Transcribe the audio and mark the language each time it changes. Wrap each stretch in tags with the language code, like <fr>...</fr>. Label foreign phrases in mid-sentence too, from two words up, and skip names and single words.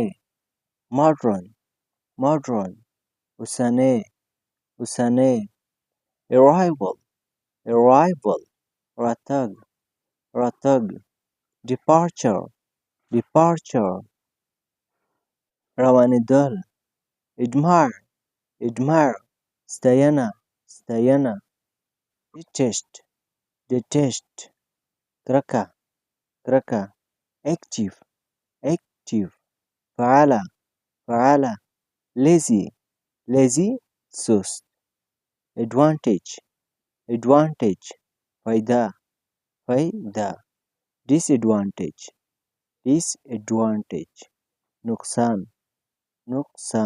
<en>Modern modern</en> <ps>اوسنی اوسنی.</ps> <en>Arrival arrival</en> <ps>راتګ راتګ.</ps> <en>Departure departure روانېدل. Admire admire</en> <ps>ستاینه ستاینه.</ps> <en>Detest detest</en> <ps>کرکه کرکه.</ps> <en>Active active</en> <ps>فعاله فعاله.</ps> <en>Lazy lazy سست. Advantage advantage</en> <ps>فایده فایده.</ps> <en>Disadvantage disadvantage</en> <ps>نقصان نقصان.</ps>